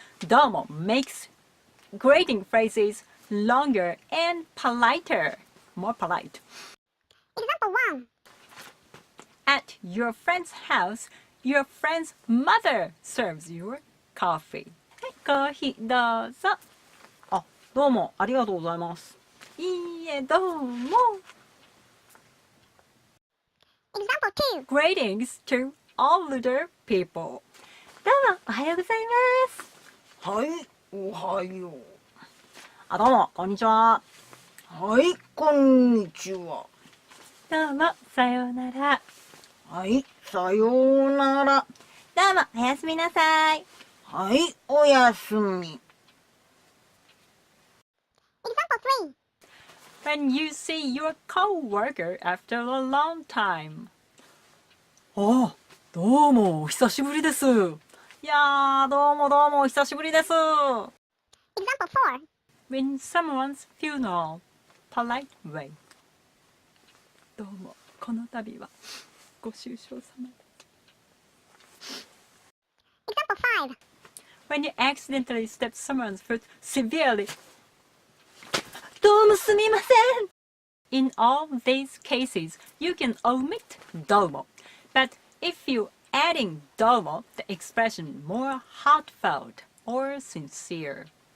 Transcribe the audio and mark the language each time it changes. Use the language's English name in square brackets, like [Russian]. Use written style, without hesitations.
[English] Domo makes greeting phrases longer and politer, more polite. Example 1. At your friend's house, your friend's mother serves your coffee. [Japanese] はい、コーヒーどうぞ。あ、どうもありがとうございます。いいえ、どうも。 [English] Example 2. Greetings to older people. [Japanese] どうもおはようございます。はい、おはよう。あ、どうもこんにちは。はい、こんにちは。どうもさようなら。はい、さようなら。どうもおやすみなさい。はい、おやすみ。 [English] Example 3. When you see your coworker after a long time. [Japanese] あ、どうもお久しぶりです。いやー、どうもお久しぶりです。 [English] Example 4. In someone's funeral, polite way. [Japanese] どうもこの度はご愁傷様。 [English] Example 5. When you accidentally step someone's foot severely. [Japanese] どうもすみません。 [English] In all these cases, you can omit domo. But if you adding domo, the expression more heartfelt or sincere.